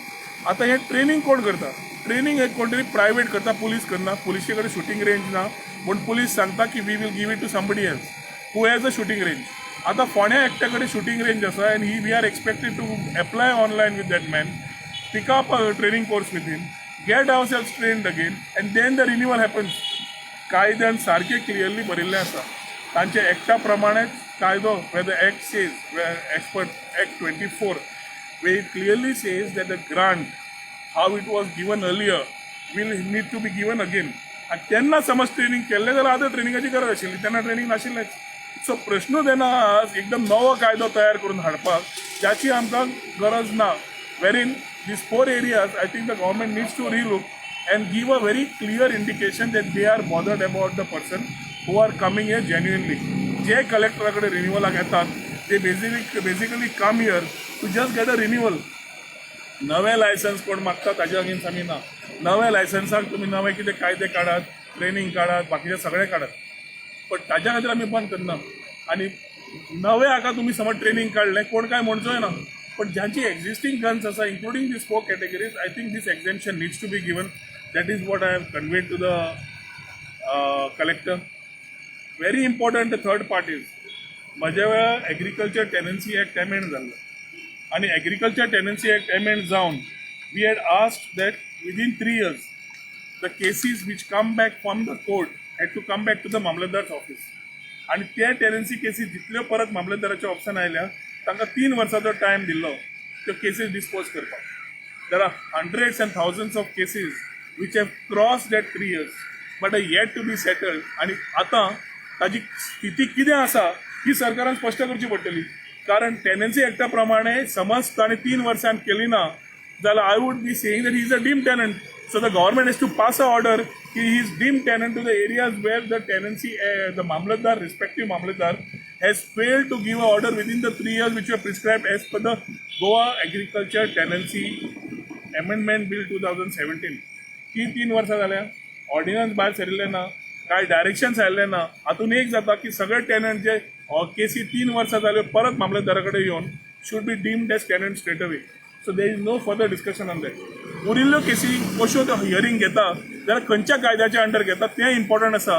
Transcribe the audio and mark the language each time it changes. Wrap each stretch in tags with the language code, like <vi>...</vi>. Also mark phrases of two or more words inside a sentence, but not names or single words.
<kok>आता हे ट्रेनिंग कोण करता? ट्रेनिंग हे कोण तरी प्रायवेट करता, पुलीस करना. पुलिशे कडेन</kok> <en>shooting range</en> <kok>ना, पण पुलीस सांगता की</kok> <en>we will give it to somebody else who has a shooting range.</en> <kok>आता फोण्या एकट्या कडेन</kok> <en>shooting range आसा and we are expected to apply online with that man, pick up a training course with him, get ourselves trained again and then the renewal happens.</en> <kok>कायद्यान सारखे क्लियरली बरिल्लें आसा. तांचे एक्टा प्रमाणेच कायदो</kok> <en>where the act says, where expert act 24 where it clearly says that the grant how it was given earlier will need to be given again.</en> <kok>आणि त्यांना समज ट्रेनिंग केल्लें जाल्यार आतां ट्रेनिंगाची गरज आशिल्ली, तेन्ना ट्रेनिंग नाशिल्लेंच. सो प्रश्न तेन्ना एकदम नवो कायदो तयार करून हाडपाक ज्याची आमकां गरज ना.</kok> <en>वेरीन these 4 areas I think the government needs to relook and give a very clear indication that they are bothered about the person who are coming here genuinely.</en> <kok>जे कलेक्टराकडे रिन्युअलाक येतात ते</kok> <en>basically come here to just get a renewal.</en> <kok>नवे लायसन्स कोण मागता ताज्या अगेन्स्ट आमी ना. नव्या लायसन्साक तुमी नवे कितें कायदे काडात, ट्रेनिंग काडात, बाकीचे सगळें काडात, पण ताज्या खातीर आमी बंद करना. आनी नवे हाका तुमी समज ट्रेनिंग काडलें कोण काय म्हणचोय ना, पण ज्यांची</kok> <en>existing guns</en> <kok>आसा</kok> <en>including these 4 categories I think these exemption needs to be given. that is what I have conveyed to the collector. very important the third part is</en> <kok>म्हज्या वेळार</kok> <en>agriculture tenancy act amend</en> <kok>जाल्लो आणि</kok> <en>agriculture tenancy act amend जावन we had asked that within 3 years the cases which come back from the court had to come back to the मामलेदार's office.</en> <kok>आणि त्या टेनन्सी केसीस जितल्यो परत मामलेदाराच्या ऑप्शन आयल्या तांकां 3 वर्सांचो टायम दिल्लो त्यो केसीस डिस्पोज करपाक.</kok> <en>there are hundreds and thousands of cases which have crossed that 3 years but yet to be settled.</en> <kok>आणि आता ताजी स्थिती कितें आसा ही सरकारान स्पश्ट करची पडटली. कारण टेनन्सी एक्टा प्रमाणे समज ताणें 3 वर्सां केली ना जाल्यार</kok> <en>I would be saying that he is a deemed tenant. So the government has to pass a order that he is deemed tenant to the areas where the tenancy, the Mamlatdar, respective Mamlatdar, has failed to give an order within the 3 years which were prescribed as per the Goa Agriculture Tenancy Amendment Bill 2017.</en> <kok>ती 3 वर्सां जाल्या, ऑर्डिनन्स भायर सरिल्ले ना, काय डायरेक्शन्स आयिल्ले ना. हातून एक जाता की सगळे टेनंट जे केसी 3 वर्सां जाल्यो परत मामलेदारा कडेन येवन</kok> <en>should be deemed as tenant straight away. so there is no further discussion on that.</en> <kok>उरिल्ल्यो केसी कश्यो त्यो हियरींग घेता जाल्यार खंयच्या कायद्याच्या अंडर घेता तें इम्पॉर्टंट आसा.</kok>